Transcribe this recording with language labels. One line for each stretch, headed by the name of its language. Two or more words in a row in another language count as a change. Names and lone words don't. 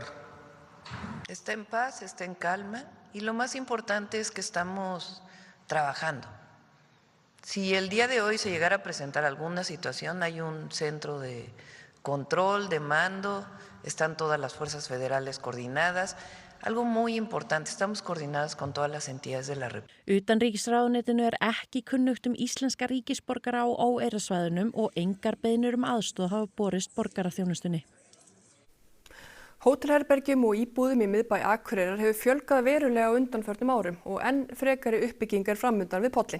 Spanish: Está en paz, está en calma y lo más importante es que estamos trabajando. Si el día de hoy se llegara a presentar alguna situación, hay un centro de control, de mando, están todas las fuerzas federales coordinadas. Algo muy importante, estamos coordinadas con todas las entidades de la República.
Icelandic: Utanríkisráðuneytinu ekki kunnugt íslenska ríkisborgara á óeirðasvæðunum og engar beiðnir aðstoð hafa borist borgaraþjónustunni. Hótelherbergjum og íbúðum í miðbæ Akureyrar hefur fjölgað verulega á undanförnum árum og enn frekari uppbyggingar framundan við pollinn.